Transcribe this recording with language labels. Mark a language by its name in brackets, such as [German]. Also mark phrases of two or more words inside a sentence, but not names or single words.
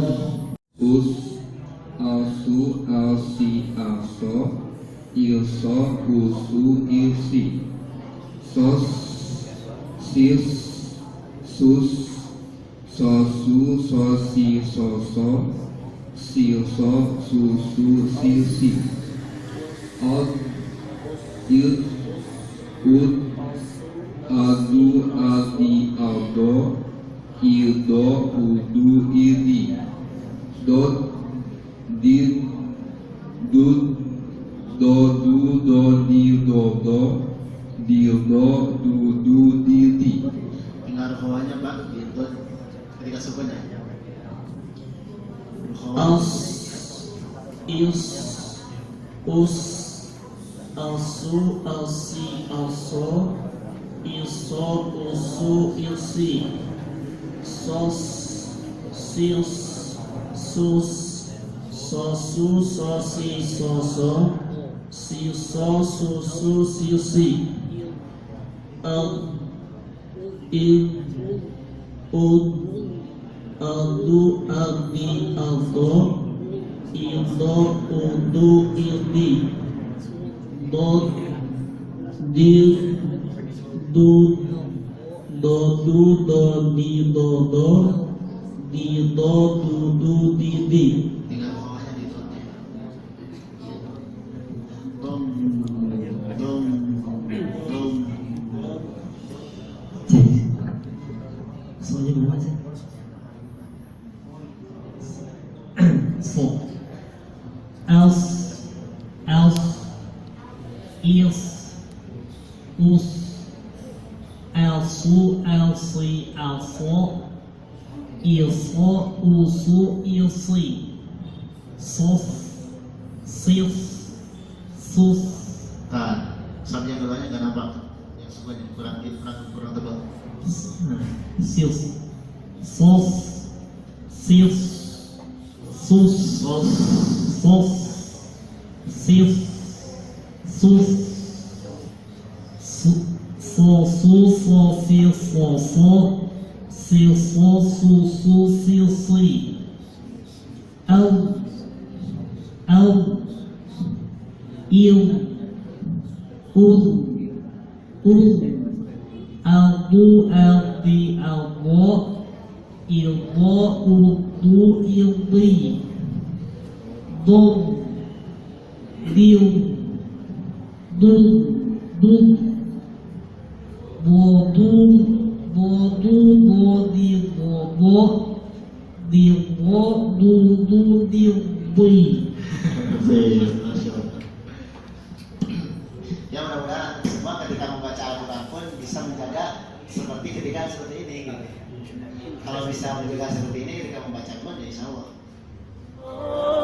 [Indonesian] Us, asu, asi, aso, ilso, usu, ilsi. Sos, sis, sus, sosu, sosi, soso, silso, susu, silsi. Od, id, ud, adu, adi, aldo, ildo, udu, idi. Dot, did, dud, dodu, dodi, dodo, dildo, dudu, didi. Tinggal rukhawahnya Pak, gitu. Ketika sukun ya. as, is, us, asu, asi, aso, iso, usu, ilsi. Sos, sis, sus, sosu, sosi, soso, siso, susu, silsi. Id, ud, adu, adi, aldo, ildo, udu, ildi. Dot, dil, dud, dodu, dodi, dodo, dido, dudu, didi. Tinggal rukhawahnya di dotnya. Dom, dom, dom. Soalnya belum aja. So, else, is, us, elsu, elsi, elso, ilso, usu, ilsi. Sos, sis, sus. Nah, sabnya keduanya nggak nampak. Yang sukunnya kurang tebal. Sis, sos, sis, sus, Sos, sos, sis, sus, sosu, sosi, soso, silso, susu, silsi. Al, il, ud, aldu, aldi, aldo, ildo, udu, ildi. Dom, dil, dud, bodu, bodi, bodo, dildo, dudu, dildi. [Arabic] Masya Allah. [Indonesian] Ya mudah-mudahan semua ketika membaca Al-Quran pun bisa menjaga seperti ketika seperti ini gitu. Kalau bisa menjaga seperti ini ketika membaca Al-Quran ya [Arabic] insya Allah.